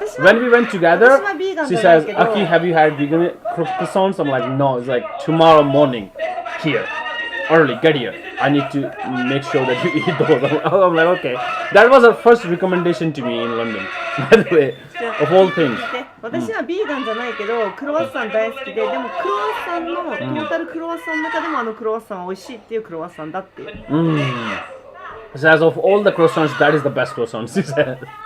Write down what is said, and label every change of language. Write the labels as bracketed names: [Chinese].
[English] When we went together, she says, Aki, have you had vegan croissants? I'm like, no. It's like tomorrow morning here. Early, get here. I need to make sure that you eat those. I'm like, okay. That was her first recommendation to me in London, by the way, of all things. [Japanese] 私はビーガンじゃないけどクロワッサン大好きで、でもクロワッサンのトータルクロワッサンの中でもあのクロワッサンは美味しいっていうクロワッサンだっていう。 [English] So as of all the croissants, that is the best croissant, she said.